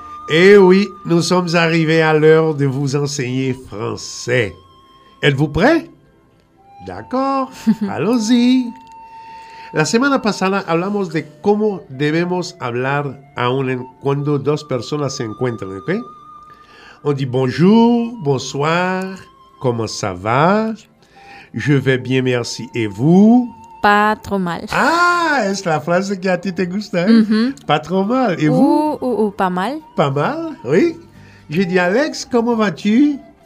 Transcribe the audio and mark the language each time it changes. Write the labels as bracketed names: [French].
[French] Eh oui, nous sommes arrivés à l'heure de vous enseigner français. Êtes-vous prêts? D'accord, allons-y. [Spanish] La semana pasada hablamos de cómo debemos hablar cuando dos personas se encuentran, ¿ok? [French] On dit bonjour, bonsoir, comment ça va? Je vais bien, merci, et vous? Pas trop mal. [Spanish] Ah, es la frase que a ti te gusta. [French] Pas trop mal. Et vous? Pas mal. Pas mal, oui. J'ai dit, Alex, comment vas-tu?